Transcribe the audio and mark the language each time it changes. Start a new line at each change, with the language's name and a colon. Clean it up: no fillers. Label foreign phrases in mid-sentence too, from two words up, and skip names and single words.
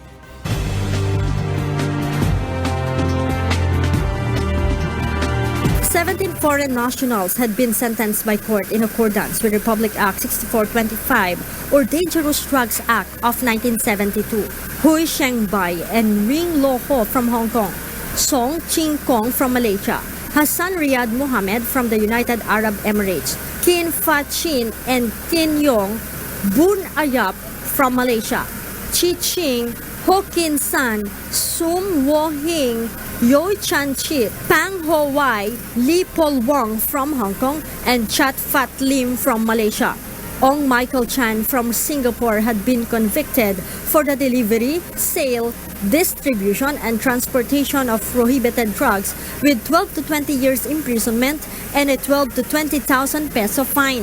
English: Foreign nationals had been sentenced by court in accordance with Republic Act 6425 or Dangerous Drugs Act of 1972. Hui Shengbai and Ring Lo Ho from Hong Kong, Song Ching Kong from Malaysia, Hassan Riyad Mohammed from the United Arab Emirates, Kin Fa Chin and Tin Yong Bun Ayap from Malaysia, Chi Ching, Ho Kin San, Sum Wo Hing, Yoi Chan Chit, Pang Ho Wai, Li Pol Wong from Hong Kong, and Chat Fat Lim from Malaysia. Ong Michael Chan from Singapore had been convicted for the delivery, sale, distribution, and transportation of prohibited drugs with 12 to 20 years imprisonment and a 12 to 20,000 peso fine.